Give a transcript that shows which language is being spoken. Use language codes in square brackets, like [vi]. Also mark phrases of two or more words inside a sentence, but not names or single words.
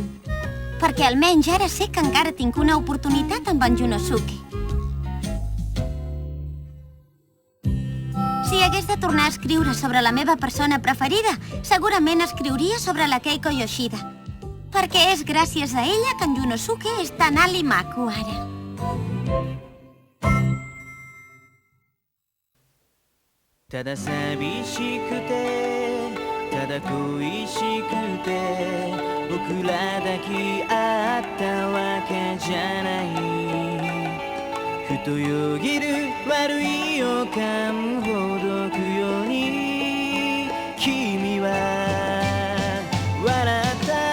[ca] Perquè almenys ara sé que encara tinc una oportunitat amb en Yunosuke. Si hagués de tornar a escriure sobre la meva persona preferida, segurament escriuria sobre la Keiko Yoshida. Perquè és gràcies a ella que en Yunosuke és tan alt i maco ara. [ja] ただ寂しくてただ恋しくて僕ら抱き合ったわけじゃないふとよぎる悪い予感ほどくように君は笑った